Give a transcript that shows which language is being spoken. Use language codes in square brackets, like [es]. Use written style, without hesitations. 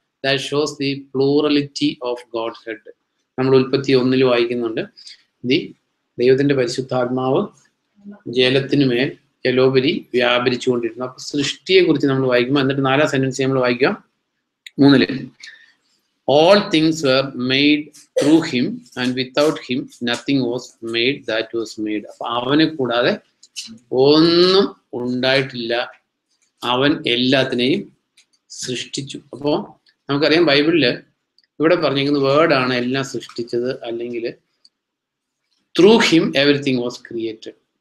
[en] That shows the plurality of godhead. [ml] നമ്മൾ ഉൽപ്പത്തി 1 വായിക്കുന്നുണ്ട്. ദൈവത്തിന്റെ പരിശുദ്ധാത്മാവ് ജലത്തിനുമേൽ ജലോപരി വ്യാപരിച്ചുകൊണ്ടിരുന്നു. അപ്പൊ സൃഷ്ടിയെ കുറിച്ച് നമ്മൾ വായിക്കുമ്പോൾ, എന്നിട്ട് 4ാം സെന്റൻസ് നമ്മൾ വായിക്കാം 3. [en] All things were made through him and without him nothing was made that was made. [ml] അപ്പൊ അവനെ കൂടാതെ ഒന്നും ഉണ്ടായിട്ടില്ല, അവൻ എല്ലാത്തിനെയും സൃഷ്ടിച്ചു. അപ്പോ നമുക്കറിയാം ബൈബിളില് ഇവിടെ പറഞ്ഞിരിക്കുന്ന വേർഡാണ് എല്ലാം സൃഷ്ടിച്ചത്, അല്ലെങ്കിൽ [en] Through him everything was created.